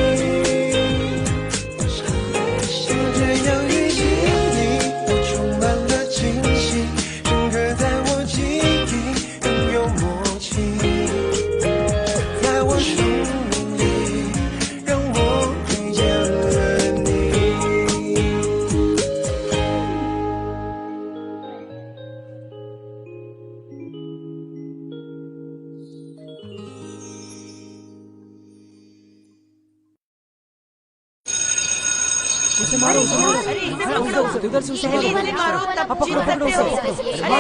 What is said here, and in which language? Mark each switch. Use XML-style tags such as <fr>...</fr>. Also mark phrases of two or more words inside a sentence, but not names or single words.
<zh>就这样遇见你，我充满了惊喜，深刻在我记忆，拥有默契，在我生命里，让我遇见了你。</zh> <hi>उसे मारो उसे मारो उधर से उसे मारो अब पकड़ो उसे मारो</hi>